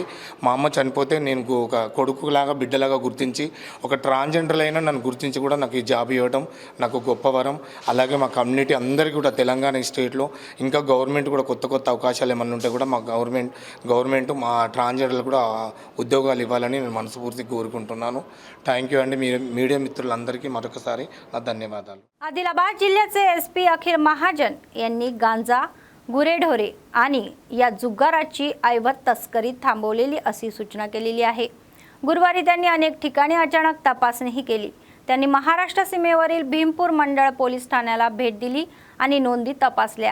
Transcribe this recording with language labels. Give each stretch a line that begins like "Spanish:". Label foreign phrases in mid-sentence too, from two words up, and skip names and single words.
Telugu: మా అమ్మ చనిపోతే నేను ఒక కొడుకులాగా బిడ్డలాగా గుర్తించి ఒక ట్రాన్స్జెండర్ అయినా నన్ను గుర్తించి కూడా నాకు ఈ జాబ్ ఇవ్వడం నాకు గొప్ప వరం. అలాగే మా కమ్యూనిటీ అందరికీ కూడా తెలంగాణ స్టేట్లో ఇంకా గవర్నమెంట్ కూడా కొత్త కొత్త అవకాశాలు ఏమన్నా ఉంటే కూడా మా గవర్నమెంట్ మా ట్రాన్స్జెండర్లు కూడా ఉద్యోగాలు ఇవ్వాలని నేను మనస్ఫూర్తిగా కోరుకుంటున్నాను.
English: thank you
Telugu: అండి. మీడియా మిత్రులందరికీ మరొకసారి నా ధన్యవాదాలు.
Marathi: आदिलाबाद जिल्ह्याचे SP अखिल महाजन यांनी गांजा, गुरेढोरे आणि या जुगाराची ऐवत तस्करी थांबवलेली अशी सूचना केलेली आहे। गुरुवारी त्यांनी अनेक ठिकाणी अचानक तपासणीही केली। त्यांनी महाराष्ट्र सीमेवरील भीमपूर मंडळ पोलीस ठाण्याला भेट दिली आणि नोंदी तपासल्या।